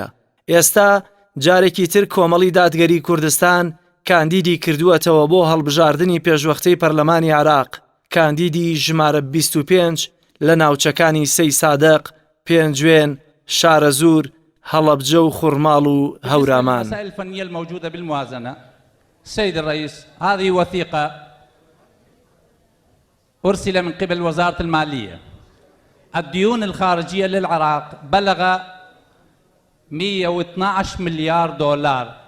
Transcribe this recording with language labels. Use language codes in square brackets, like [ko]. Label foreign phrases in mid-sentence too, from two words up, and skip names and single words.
[ckb] ئێستا جارێکی تر کۆمەڵی دادگەری کوردستان کاندیدی کردووەتەوە بۆ هەڵبژاردننی پێشوەختەی پەرلەمانی عێراق. کاندیدی ژمارە 25 لە ناوچەکانی سەی سادەق، پێنجوێن، شارەزور، هەڵەبجە و خوڕماڵ و هەورامان. [ar] المسائل الفنية الموجودة بالموازنة سيد الرئيس، هذه وثيقة أرسل من قبل وزارة المالية. الديون الخارجية للعراق بلغ 112 مليار دولار.